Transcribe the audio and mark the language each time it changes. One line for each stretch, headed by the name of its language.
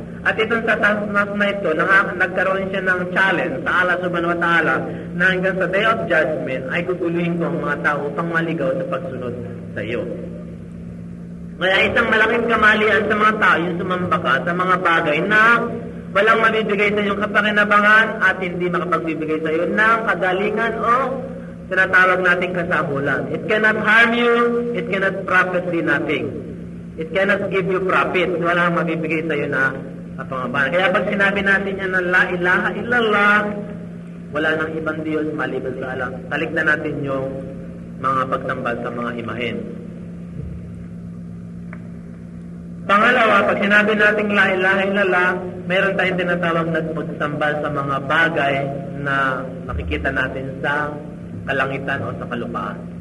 Filipino: At itong sa task na ito, nagkaroon siya ng challenge sa Allah
Arabic: subhanahu wa ta'ala
Filipino: na hanggang sa Day of Judgment ay guguluhin ko ang mga tao upang maligaw sa pagsunod sa iyo. Kaya isang malaking kamalian sa mga tao yung sumamba ka sa mga bagay na walang mabibigay sa iyong kapakinabangan at hindi makapagbibigay sa iyo ng kagalingan o tinatawag nating kasabulan.
English: It cannot harm you, it cannot profit thee nothing. It cannot give you profit.
Filipino: Walang mabibigay sa iyo na kapangabahan. Kaya pag sinabi natin yan na
Arabic: la ilaha illallah,
Filipino: wala nang ibang Diyos maliban sa Allah. Talikdan natin yung mga pagsambal sa mga imahen. Pangalawa, pag sinabi natin
Arabic: la ilaha illallah,
Filipino: mayroon tayong tinatawag na pagsambal sa mga bagay na makikita natin sa kalangitan o sa kalupaan.